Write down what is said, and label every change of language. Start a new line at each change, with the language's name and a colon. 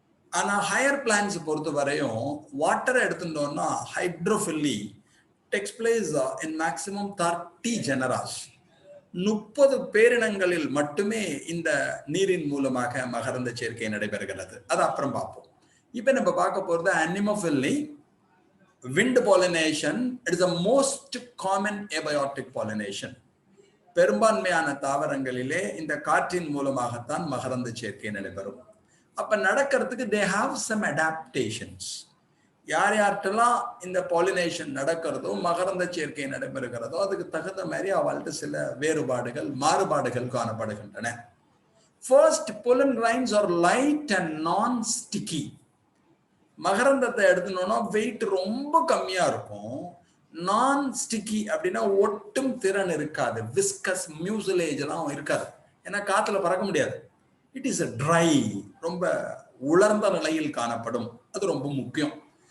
English: ஆனா higher plants
Tamil: பொறுத்த வரையும்
English: வாட்டரை
Tamil: எடுத்துட்டோம்னா
English: Hydrophily takes place in maximum 30 genera.
Tamil: 30 பேரினங்களில் மட்டுமே இந்த நீரின் மூலமாக மகரந்த சேர்க்கை நடைபெறுகிறது. அது அப்புறம் பார்ப்போம். இப்ப நம்ம பார்க்க போறது anemophily,
English: wind pollination. It is the most common abiotic pollination.
Tamil: பெரும்பான்மையான தாவரங்களிலே இந்த காற்றின் மூலமாகத்தான் மகரந்த சேர்க்கை நடைபெறும். அப்ப நடக்கிறதுக்கு
English: they have some adaptations.
Tamil: யார் யார்கிட்டலாம் இந்த பாலினேஷன் நடக்கிறதோ, மகரந்த சேர்க்கை நடைபெறுகிறதோ, அதுக்கு தகுந்த மாதிரி அவள்கிட்ட சில வேறுபாடுகள், மாறுபாடுகள் காணப்படுகின்றன.
English: First, pollen grains are light and non-sticky.
Tamil: மகரந்தத்தை எடுத்துனோம்னா wait ரொம்ப கம்மியா இருக்கும். நான் ஸ்டிக்கி அப்படின்னா ஒட்டும் திறன் இருக்காது. விஸ்கஸ் மியூசிலேஜ் எல்லாம் இருக்காது. ஏன்னா காத்துல பறக்க முடியாது.
English: it is dry,
Tamil: ரொம்ப உலர்ந்த நிலையில் காணப்படும். அது ரொம்ப முக்கியம்.